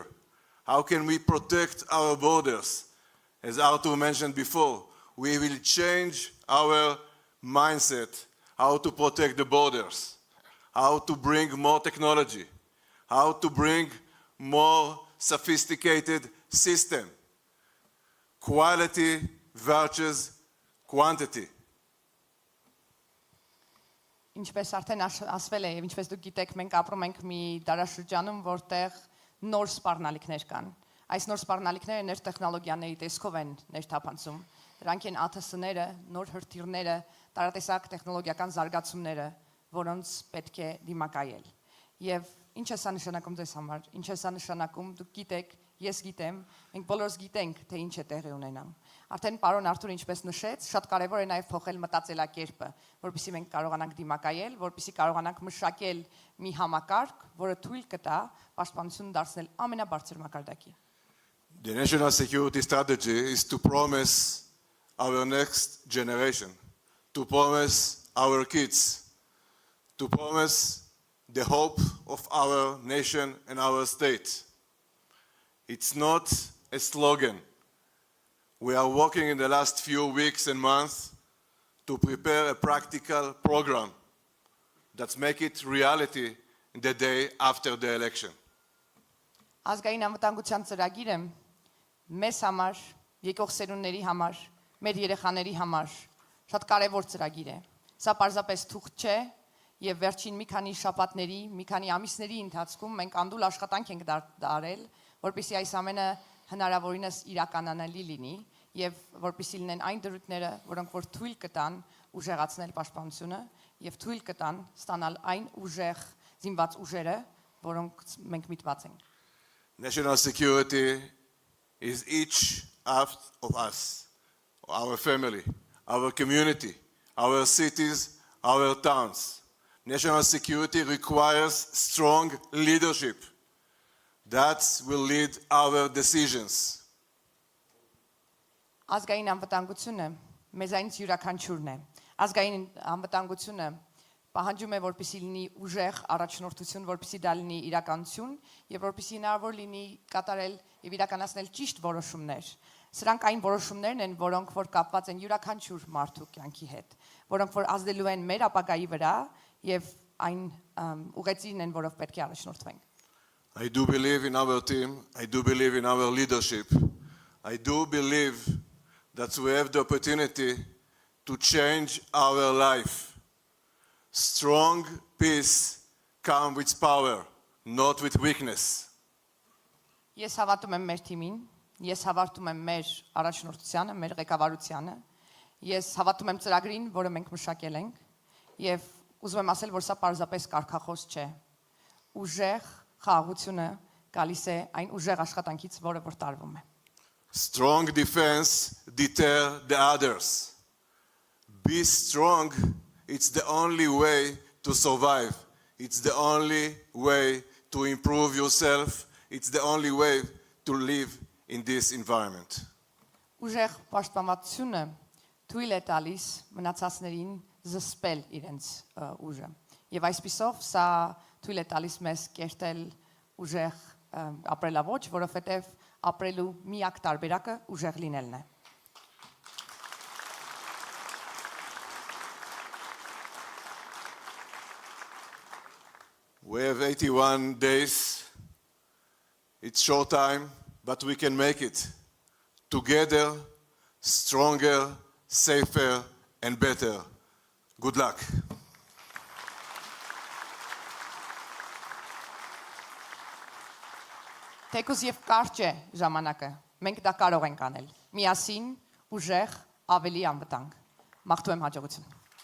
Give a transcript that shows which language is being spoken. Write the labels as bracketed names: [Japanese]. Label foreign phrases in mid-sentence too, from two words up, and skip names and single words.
[English] How can we protect our borders? As Arthur mentioned before, we will change our mindset, how to protect the borders, how to bring more technology, how to bring more sophisticated system. Quality versus quantity. [Armenian] Ինչպես արդեն ասվել է եւ ինչպես դուք գիտեք, մենք ապրում ենք մի դարաշրջանում, որտեղ նոր սպառնալիքներ կան։ Այս նոր սպառնալիքները նոր տեխնոլոգիաների տեսքով են ներթափանցում։ Դրանք են ATS-ները, նոր հրթիռները, տարատեսակ տեխնոլոգիական զարգացումները, որոնց պետք է դիմակայել։ Եվ ինչ է սա նշանակում ձեզ համար։ Ինչ է սա նշանակում, դուք գիտեք, ես գիտեմ, մենք բոլորս գիտենք, թե ինչ է տեղի ունենամ։ Արդեն պարոն Արթուր ինչպես նշեց, շատ կարևոր է նաև փոխել մտածելակերպը, որպեսզի մենք կարողանանք դիմակայել, որպեսզի կարողանանք մշակել մի համակարգ, որը թույլ կտա պաշտպանություն դարձնել ամենաբարձր մակարդակի։ [English] The national security strategy is to promise our next generation, to promise our kids, to promise the hope of our nation and our state. It's not a slogan. We are working in the last few weeks and months to prepare a practical program that make it reality in the day after the election. [Armenian] Ազգային անվտանգության ծրագիրը մեզ համար, եկող սերունդների համար, մեր երեխաների համար շատ կարևոր ծրագիր է։ Սա պարզապես թուղթ չէ եւ վերջին մի քանի շաբաթների, մի քանի ամիսների ընթացքում մենք անդուլ աշխատանք ենք դարել, որպեսզի այս ամենը հնարավորինս իրականանալի լինի եւ որպեսզի լինեն այն դրույթները, որոնք որ թույլ կտան ուժեղացնել պաշտպանությունը եւ թույլ կտան ստանալ այն ուժեղ զինված ուժերը, որոնք մենք միտված ենք։ [English] National security is each of us, our family, our community, our cities, our towns. National security requires strong leadership. That will lead our decisions. [Armenian] Ազգային անվտանգությունը մեզանից յուրաքանչյուրն է։ Ազգային անվտանգությունը պահանջում է, որպեսզի լինի ուժեղ առաջնորդություն, որպեսզի դա լինի իրականություն եւ որպեսզի հնարավոր լինի կատարել եւ իրականացնել ճիշտ որոշումներ։ Սրանք այն որոշումներն են, որոնք որ կապված են յուրաքանչյուր մարդու կյանքի հետ, որոնք որ ազդելու են մեր ապագայի վրա եւ այն ուղեցին են, որով պետք է առաջնորդվենք։ [English] I do believe in our team. I do believe in our leadership. I do believe that we have the opportunity to change our life. Strong peace comes with power, not with weakness. [Armenian] Ես հավատում եմ մեր թիմին, ես հավատում եմ մեր առաջնորդությանը, մեր ղեկավարությանը, ես հավատում եմ ծրագրին, որը մենք մշակել ենք, եւ ուզում եմ ասել, որ սա պարզապես կարգախոս չէ։ Ուժեղ խաղաղությունը գալիս է այն ուժեղ աշխատանքից, որը որ տարվում է։ [English] Strong defense deter the others. Be strong. It's the only way to survive. It's the only way to improve yourself. It's the only way to live in this environment. [Armenian] Ուժեղ պաշտպանվածությունը թույլ է տալիս մնացածներին զսպել իրենց ուժը։ Եվ այսպիսով սա թույլ է տալիս մեզ կերտել ուժեղ ապրելավոճ, որովհետև ապրելու միակ տարբերակը ուժեղ լինելն է։ [English] We have 81 days. It's short time, but we can make it. Together, stronger, safer, and better. Good luck. [Armenian] Թեկուզ եւ կարճ է ժամանակը, մենք դա կարող ենք անել։ Միասին, ուժեղ, ավելի անվտանգ։ Մաղթում եմ հաջողություն։